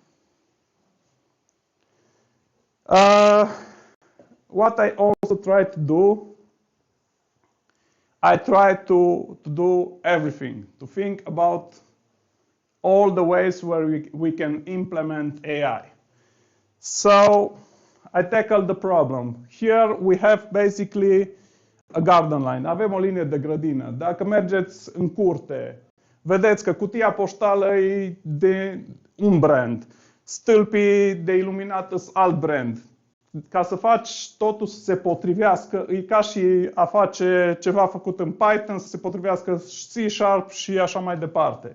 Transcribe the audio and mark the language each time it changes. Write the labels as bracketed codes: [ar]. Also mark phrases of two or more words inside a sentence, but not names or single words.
[en] What I also try to do, I try to do everything, to think about all the ways where we can implement AI. So I tackled the problem. Here we have basically a garden line. [ro] Avem o linie de grădină. Dacă mergeți în curte, vedeți că cutia poștală e de un brand, stâlpii de iluminat sunt alt brand. Ca să faci totul să se potrivească, e ca și a face ceva făcut în Python, să se potrivească C# și așa mai departe.